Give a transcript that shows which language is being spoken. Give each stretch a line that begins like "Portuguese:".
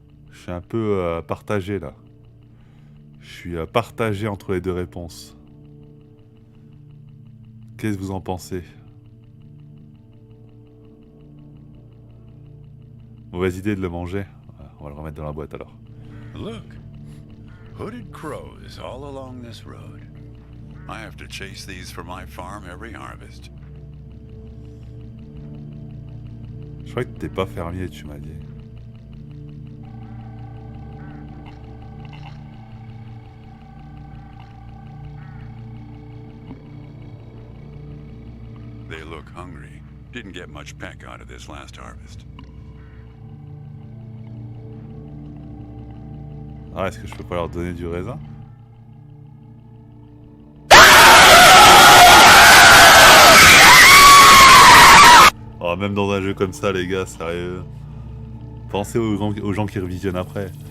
French: Je suis un peu partagé là. Je suis partagé entre les deux réponses. Qu'est-ce que vous en pensez? Mauvaise idée de le manger. On va le remettre dans la boîte alors.
English: Look, hooded crows all along this road. I have to chase these for my farm every harvest.
French: Je crois que t'es pas fermier, tu m'as dit.
English: They look hungry. Didn't get much peck out of this last harvest.
French: Ah, est-ce que je peux pas leur donner du raisin? Oh, même dans un jeu comme ça, les gars, sérieux. Pensez aux gens qui revisionnent après.